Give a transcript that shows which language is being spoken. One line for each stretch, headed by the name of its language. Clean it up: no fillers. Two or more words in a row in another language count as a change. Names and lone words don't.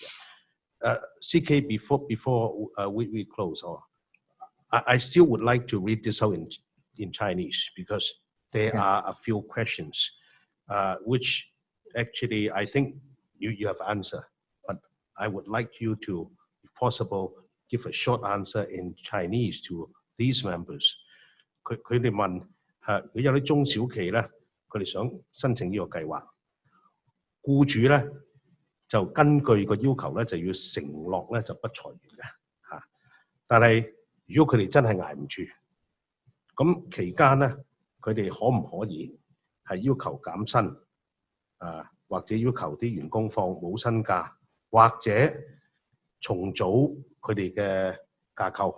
English: CK, before we close, I still would like to read this out in Chinese because there are a few questions which actually I think you have answered, but I would like you to, if possible, give a short answer in Chinese to these members.
Cantonese: 佢哋問佢有啲中小企咧，佢哋想申請呢個計劃，僱主咧就根據個要求咧就要承諾咧就不裁員嘅嚇。但係如果佢哋真係捱唔住，咁期間咧佢哋可唔可以係要求減薪或者要求啲員工放冇薪假，或者重組佢哋嘅架構？